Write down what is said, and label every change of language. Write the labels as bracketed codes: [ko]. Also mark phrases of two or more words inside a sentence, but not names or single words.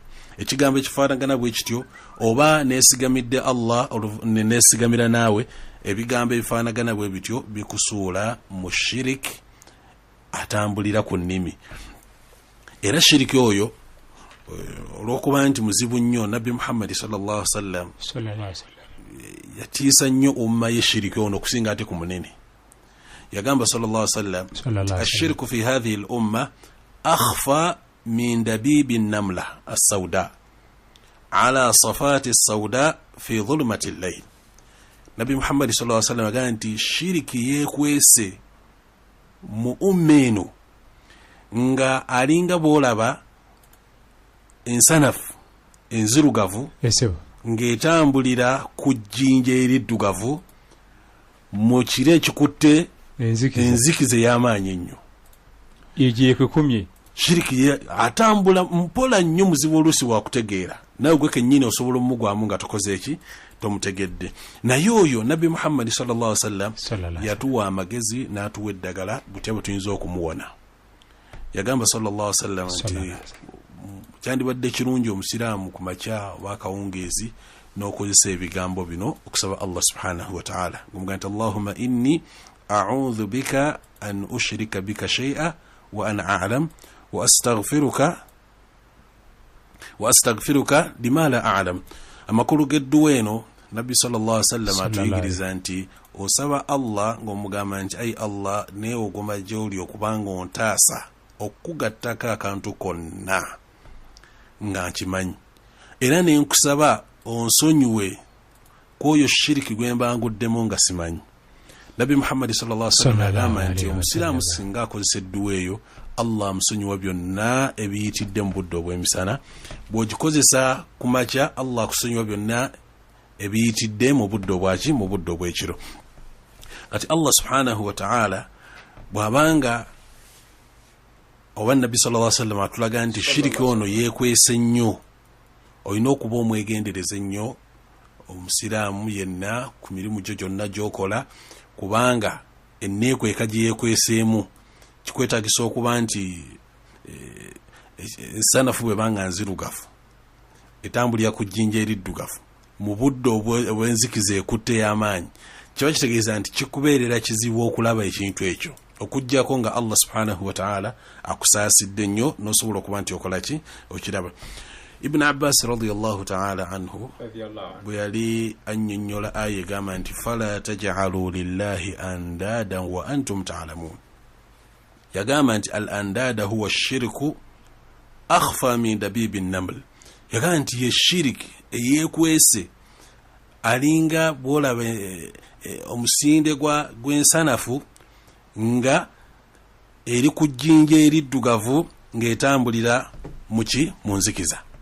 [lg] Ekigambo ekifaanagana bwe kityo, oba neesigamidde Allah neesigamira naawe, ebigambo ebifaanagana bwe bityo bikusuula mu shiriki atambulira ku nnimi. Era shiriki oyo olw'okuba nti muzibu nnyo, Nabbi Muhammad [ar] صلى الله عليه وسلم [lg] yatiisa nnyo umma ye shiriki ono okusinga ate ku munene. [ar] Yagamba صلى الله عليه وسلم الشرك في هذه الأمة أخفى من دبيب النملة السوداء على صفاة السوداء في ظلمة الليل. [lg] Nabbi Muhammad [ar] صلى الله عليه وسلم [lg] agamba nti shiriki yekwese mu ummeno nga alinga bwolaba ensanafu enzirugavu ng'etambulira ku jjinja eriddugavu mu kire ekikutte enzikize y'amaanyi ennyo. Yeekukumye shiriki atambula mpola nnyo, muzibu oluusi wakutegeera, nawe gwe kennyini osobola omugwamu nga tokoze eki, tomutegedde. Naye oyo Nabbi Muhammad [ar] صلى الله عليه وسلم [lg] yatuwa amagezi n'atuwa eddagala butya bwe tuyinza okumuwona. Yagamba [ar] صلى الله عليه وسلم [lg] nti kyandibadde kirungi omusiraamu ku makya oba akawungeezi n'okozesa ebigambo bino okusaba Allah [ar] سبحانه وتعالى, [lg] ng'omugamba nti [ar] اللهم إني أعوذ بك أن أشرك بك شيئا وأنا أعلم وأستغفرك لما لا أعلم. [lg] Amakulu g'edduwa eno Nabbi [ar] صلى الله عليه وسلم [lg] atuyigiriza nti osaba Allah ng'omugamba nti ayi Allah neewogoma gy'oli okubanga ontaasa okugattako akantu konna nga nkimanyi, era ne nkusaba onsonyiwe kwoyo shiriki gwe mbanguddemu nga simanyi. Nabbi Muhammad [ar] صلى الله عليه وسلم [lg] agamba nti omusiraamu singa akozesa edduwa eyo, Allah amusonyiwa byonna ebiyitidde mu budde obw'emisana. Bw'ogikozesa ku makya, Allah akusonyiwa byonna ebiyitidde mu budde obwaki, mu budde obw'ekiro. Kati Allah [ar] سبحانه وتعالى [lg] bw'abanga oba nabbi [ar] صلى الله عليه وسلم [lg] atulaga nti shiriki ono yeekwese nnyo, olina okuba omwegendereza ennyo omusiraamu yenna ku mirimu gyo gyonna gy'okola, kubanga enneekweka gye yeekweseemu kikwetagisa okuba nti ensanafu bwe banga nzirugavu etambulira ku jjinja eriddugavu mu budde obw'enzikiza ekutte y'amaanyi, kiba kitegeeza nti kikubeerera kizibu okulaba ekintu ekyo, okuggyako nga Allah [ar] سبحانه وتعالى [lg] akusaasidde nnyo n'osobola okuba nti okola ki okiraba. Ibn Abbas [ar] رضي الله تعالى عنه [lg] bwe yali annyonnyola aya egamba nti [ar] فلا تجعلوا لله أندادا وأنتم تعلمون, [lg] yagamba nti [ar] الأنداد هو شرك أخفى من دبيب النمل, [lg] yagamba nti ye shiriki eyeekwese alinga bwolaba omusinde gw'ensanafu nga eri ku jjinja eriddugavu ng'etambulira mu nzikiza.